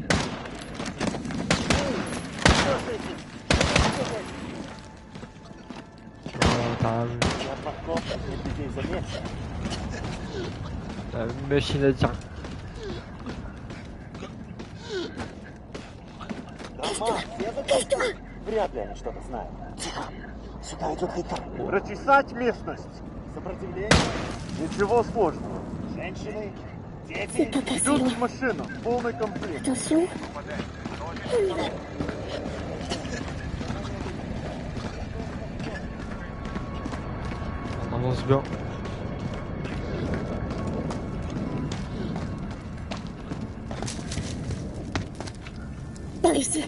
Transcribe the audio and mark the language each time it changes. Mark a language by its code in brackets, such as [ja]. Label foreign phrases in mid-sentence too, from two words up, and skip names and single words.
[fr] T'as une machine à dire. Cache-toi! [ru] Вряд ли они что-то знают. Тихо. Сюда идет Хайтар. Прочесать местность. Сопротивление? Ничего сложного. Женщины, дети идут в машину. Полный комплект. [fr] Attention. On y va. On avance bien. Par ici.